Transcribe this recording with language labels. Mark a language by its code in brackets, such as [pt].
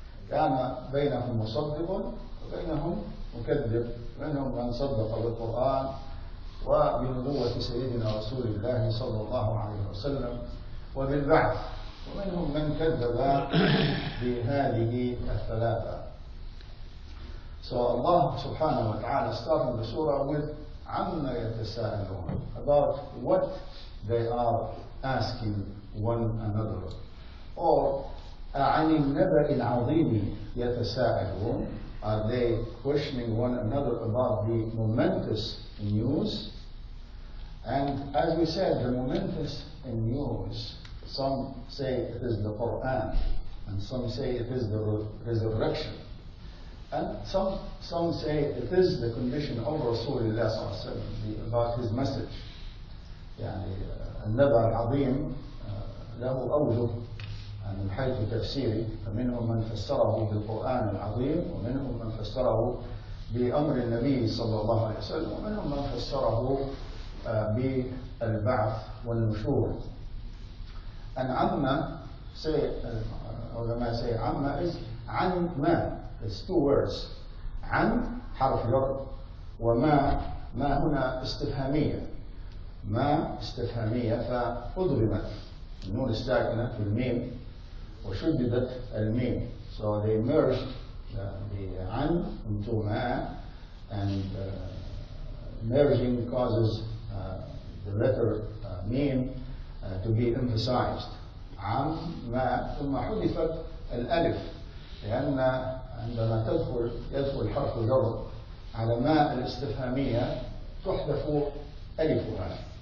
[ar] كان بينهم مصدق وبينهم مكذب، بينهم من صدق بالقرآن وبنبوة سيدنا رسول الله صلى الله عليه وسلم وبالبعث، ومنهم من كذب بهذه الثلاثة. [en] So Allah subhanahu wa ta'ala starting the surah with [ar] عَمَّ يَتَسَاءَلُونَ, [en] about what they are asking one another. Or [ar] عَنِ النَّبَأِ الْعَظِيمِ يَتَسَاءَلُونَ, [en] are they questioning one another about the momentous news? And as we said, the momentous news, some say it is the Quran, and some say it is the resurrection. And some say it is the condition of Rasulullah sallallahu alaihi wasallam, about his message. [ar] يعني النبأ العظيم له أوجه من حيث تفسيره، فمنهم من فسره بالقرآن العظيم، ومنهم من فسره بأمر النبي صلى الله عليه وسلم، ومنهم من فسره بالبعث والنشور. [en] And عَمَّ say ulama say عَمَّ is عن ما. It's two words. [ar] عن حرف جر، وما هنا استفهامية. ما استفهامية فأضربت النون الساكنة في الميم وشددت الميم. [en] So they merged the عن into ما, and merging causes the letter ميم to be emphasized. [ar] عن ما ثم حذفت الألف، لأن عندما يدخل حرف جر على ما الاستفهامية تحذف ألفها.